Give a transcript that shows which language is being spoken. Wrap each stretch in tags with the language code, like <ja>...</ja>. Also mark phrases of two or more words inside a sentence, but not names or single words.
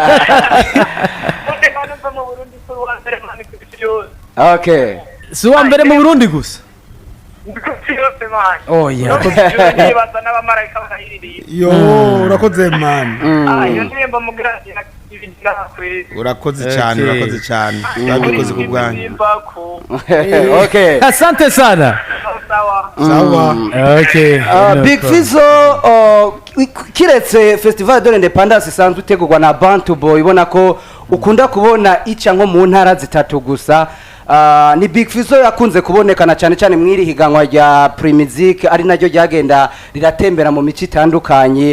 <en>okay</en> <rn>si wa mbere mu Burundi gusa oya yo urakoze man iyo ndirimbo mugira urakoze cyane urakoze cyane urabikoze ku bwanyu</rn> <en>Okay.</en> <sw>Asante sana. sawa</sw> <en>Okay.</en> <rn>Big Fizzo kiretse Festival de l'Independance isanzwe itegurwa na Bantu Boy ibona ko ukunda kubona ica nko mu ntara zitatu gusa. Ni Big Fizzo yakunze kubonekana cyane cyane mwiri higanwa rya Primizik ari naryo ryagenda riratembera mu mici itandukanye.</rn>